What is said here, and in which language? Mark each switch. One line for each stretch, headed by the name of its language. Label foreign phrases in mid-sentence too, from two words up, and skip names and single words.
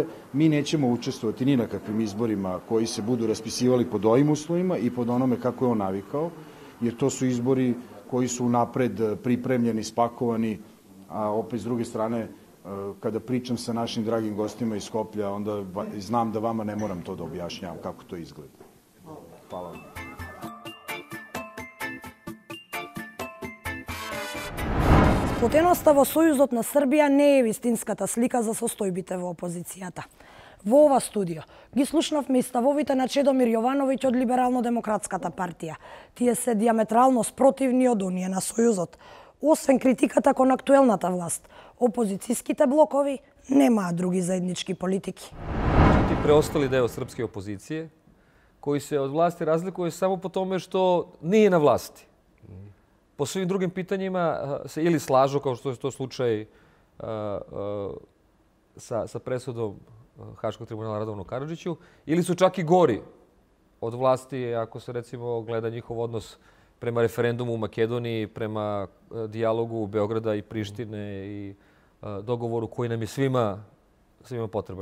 Serbian: Mi nećemo učestvovati ni na kakvim izborima koji se budu raspisivali pod ovim uslovima i pod onome kako je on navikao, jer to su izbori koji su napred pripremljeni, spakovani, a opet s druge strane, kada pričam sa našim dragim gostima iz Skoplja, onda znam da vama ne moram to da objašnjavam kako to izgleda. Hvala vam.
Macedonian: Сплотеноста во Сојузот на Србија не е вистинската слика за состојбите во опозицијата. Во ова студио ги слушнавме и ставовите на Чедомир Јовановиќ од Либерално-демократската партија. Тие се диаметрално спротивни од оние на Сојузот. Освен критиката кон актуелната власт, опозицијските блокови немаат други заеднички политики.
Serbian: Ti preostali deo srpske opozicije, koji se od vlasti razlikuje samo po tome što nije na vlasti. Po svim drugim pitanjima se ili slažu, kao što je to slučaj sa presudom Haškog tribunala Radovanu Karadžiću, ili su čak i gori od vlasti, ako se recimo gleda njihov odnos prema referendumu u Makedoniji, prema dijalogu Beograda i Prištine i dogovoru koji nam je svima potreban.